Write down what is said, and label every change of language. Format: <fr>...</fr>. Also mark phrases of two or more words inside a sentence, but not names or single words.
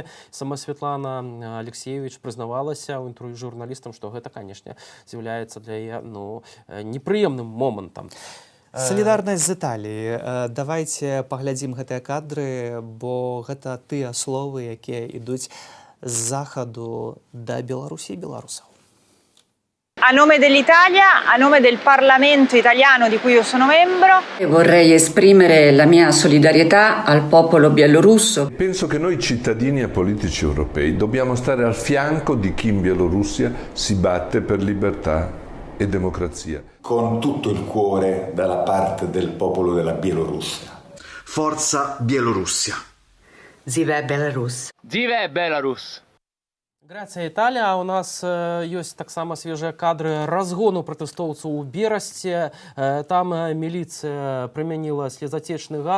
<be>Сама Светлана Алексеевич прызнавалася ў інтэрв'ю журналістам, што гэта, канешне, з'яўляецца для яе непрыемным момантам. Салідарнасць з Італіі. Давайце паглядзім гэтыя кадры, бо гэта тыя словы, якія ідуць з захаду да Беларусі і беларусаў.</be> <it>A nome dell'Italia, a nome del Parlamento italiano di cui io sono membro, vorrei esprimere la mia solidarietà al popolo bielorusso. Penso che noi cittadini e politici europei dobbiamo stare al fianco di chi in Bielorussia si batte per libertà e democrazia. Con tutto il cuore dalla parte del popolo della Bielorussia. Forza Bielorussia.</it> <be>Зіве Беларусь. Зіве Беларусь. Грацыя, Італія. У нас ёсць таксама свежыя кадры разгону пратэстоўцаў у Берасце. Там міліцыя прымяніла слезацечны газ.</be>